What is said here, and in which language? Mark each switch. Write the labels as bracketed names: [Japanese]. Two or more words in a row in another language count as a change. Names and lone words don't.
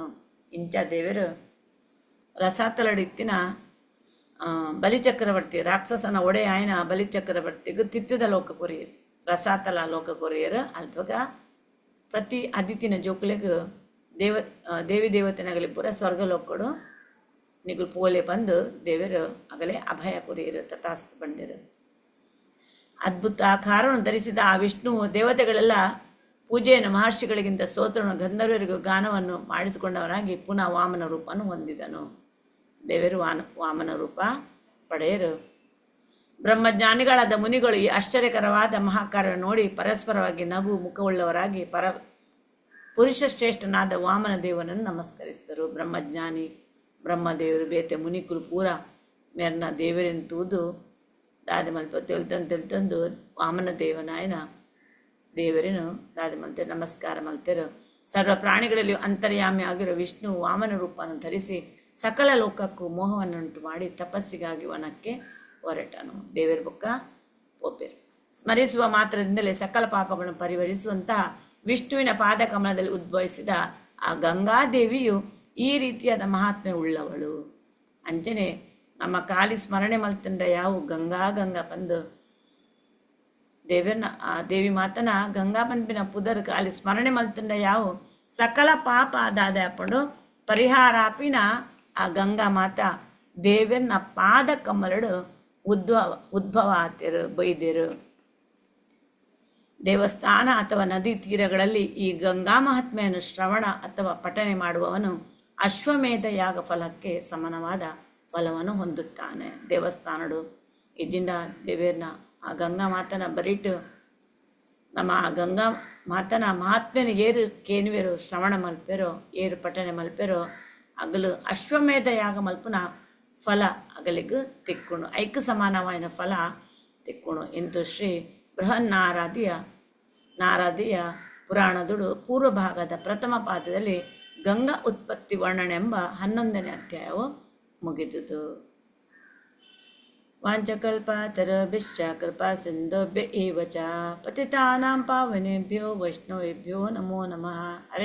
[Tulu] ಇಂಚ ದೇವರು ರಸಾತಲಡಿತ್ತಿನ ಬಲಿಚಕ್ರವರ್ತಿ ರಾಕ್ಷಸನ ಒಡೆ ಆಯನ ಬಲಿಚಕ್ರವರ್ತಿಗೂ ತಿತ್ತದ ಲೋಕ ಕೊರಿಯರು ರಸಾತಲ ಲೋಕ ಕೊರಿಯರು ಅಲ್ವಾಗ ಪ್ರತಿ ಅದಿತಿನ ಜೋಕ್ಲೆಗೂ ದೇವಿ ದೇವತೆನಾಗಲಿ ಪೂರ ಸ್ವರ್ಗಲೋಕಡು ನಿಗುಲು ಪೋಲೆ ಬಂದು ದೇವರು ಆಗಲೇ ಅಭಯ ಕೊರಿಯರು ತಥಾಸ್ತು ಬಂದಿರು. [Kannada] ಅದ್ಭುತ ಆಕಾರವನ್ನು ಧರಿಸಿದ ಆ ವಿಷ್ಣುವು ದೇವತೆಗಳೆಲ್ಲ ಪೂಜೆಯನ್ನು ಮಹರ್ಷಿಗಳಿಗಿಂತ ಸ್ತೋತ್ರವನ್ನು ಗಂಧರ್ವರಿಗೂ ಗಾನವನ್ನು ಮಾಡಿಸಿಕೊಂಡವನಾಗಿ ಪುನಃ ವಾಮನ ರೂಪವನ್ನು ಹೊಂದಿದನು. [Tulu] ದೇವರು ವಾಮನ ರೂಪ ಪಡೆಯರು. [Kannada] ಬ್ರಹ್ಮಜ್ಞಾನಿಗಳಾದ ಮುನಿಗಳು ಈ ಆಶ್ಚರ್ಯಕರವಾದ ಮಹಾಕಾರ್ಯವನ್ನು ನೋಡಿ ಪರಸ್ಪರವಾಗಿ ನಗು ಮುಖವುಳ್ಳವರಾಗಿ ಪುರುಷ ಶ್ರೇಷ್ಠನಾದ ವಾಮನ ದೇವನನ್ನು ನಮಸ್ಕರಿಸಿದರು. [Tulu] ಬ್ರಹ್ಮಜ್ಞಾನಿ ಬ್ರಹ್ಮದೇವರು ಬೇತೆ ಮುನಿಕುಲು ಪೂರ ಮೇರ್ನ ದೇವರನ್ನು ತೂದು ದಾದಿ ಮಲ್ಪ ತೆಲ್ತಂದು ವಾಮನ ದೇವನಾಯನ ದೇವರೇನು ದಾದಿ ಮಲ್ತೆ ನಮಸ್ಕಾರ ಮಲ್ತೆರು. [Kannada] ಸರ್ವ ಪ್ರಾಣಿಗಳಲ್ಲಿ ಅಂತರ್ಯಾಮಿ ಆಗಿರೋ ವಿಷ್ಣು ವಾಮನ ರೂಪವನ್ನು ಧರಿಸಿ ಸಕಲ ಲೋಕಕ್ಕೂ ಮೋಹವನ್ನುಂಟು ಮಾಡಿ ತಪಸ್ಸಿಗಾಗಿ ವನಕ್ಕೆ ಹೊರಟನು. [Tulu] ದೇವರ ಬೊಕ್ಕ ಪೋಪೆರು [Kannada] ಸ್ಮರಿಸುವ ಮಾತ್ರದಿಂದಲೇ ಸಕಲ ಪಾಪಗಳನ್ನು ಪರಿಹರಿಸುವಂತಹ ವಿಷ್ಣುವಿನ ಪಾದಕಮಲದಲ್ಲಿ ಉದ್ಭವಿಸಿದ ಆ ಗಂಗಾದೇವಿಯು ಈ ರೀತಿಯಾದ ಮಹಾತ್ಮೆ ಉಳ್ಳವಳು. [Tulu] ಅಂಚನೆ ನಮ್ಮ ಕಾಲಿ ಸ್ಮರಣೆ ಮಲ್ತಂಡ ಯಾವ ಗಂಗಾ ಬಂದು ದೇವರನ್ನ ಆ ದೇವಿ ಮಾತನ ಗಂಗಾ ಪನ್ಪಿನ ಪುದರ್ ಕಾಲಿ ಸ್ಮರಣೆ ಮಲ್ತಂಡ ಯಾವ ಸಕಲ ಪಾಪ ಆದಾದ ಹಾಕೊಂಡು ಪರಿಹಾರಾಪಿನ ಆ ಗಂಗಾ ಮಾತ ದೇವರನ್ನ ಪಾದ ಕಮಲಡು ಉದ್ಭವ ಆತಿರು ಬೈದಿರು. [Kannada] ದೇವಸ್ಥಾನ ಅಥವಾ ನದಿ ತೀರಗಳಲ್ಲಿ ಈ ಗಂಗಾ ಮಹಾತ್ಮೆಯನ್ನು ಶ್ರವಣ ಅಥವಾ ಪಠನೆ ಮಾಡುವವನು ಅಶ್ವಮೇಧ ಯಾಗ ಫಲಕ್ಕೆ ಸಮಾನವಾದ ಫಲವನ್ನು ಹೊಂದುತ್ತಾನೆ. [Tulu] ದೇವಸ್ಥಾನಡು ಇಜಿಂದ ದೇವೇರ್ನ ಆ ಗಂಗಾ ಮಾತನ ಬರೀಟು ನಮ್ಮ ಆ ಗಂಗಾ ಮಾತನ ಮಹಾತ್ಮೆನ ಏರು ಕೇನುವೆರು ಶ್ರವಣ ಮಲ್ಪೆರೋ ಏರು ಪಠನೆ ಮಲ್ಪೆರೋ ಅಗಲು ಅಶ್ವಮೇಧ ಯಾಗ ಮಲ್ಪುನ ಫಲ ಅಗಲಿಗೂ ತಿಕ್ಕುಣು ಐಕ್ಯ ಸಮಾನವಾದ ಫಲ ತಿಕ್ಕುಣು ಎಂದು ಶ್ರೀ ನಾರದಿಯ ಪುರಾಣದುಡು [Kannada] ಪೂರ್ವ ಭಾಗದ ಪ್ರಥಮ ಪಾದದಲ್ಲಿ ಗಂಗಾ ಉತ್ಪತ್ತಿ ವರ್ಣನೆ ಎಂಬ 11ನೇ ಅಧ್ಯಾಯವು ಮುಗಿದುದು. [Sanskrit] ವಾಂಚಕಲ್ಪಾತರಭಿಶ್ಚ ಕೃಪಾ ಸಿಂಧುಭ್ಯ ಏವ ಚ ಪತಿತಾನಾಂ ಪಾವನೇಭ್ಯೋ ವೈಷ್ಣವೇಭ್ಯೋ ನಮೋ ನಮಃ. ಹರೇ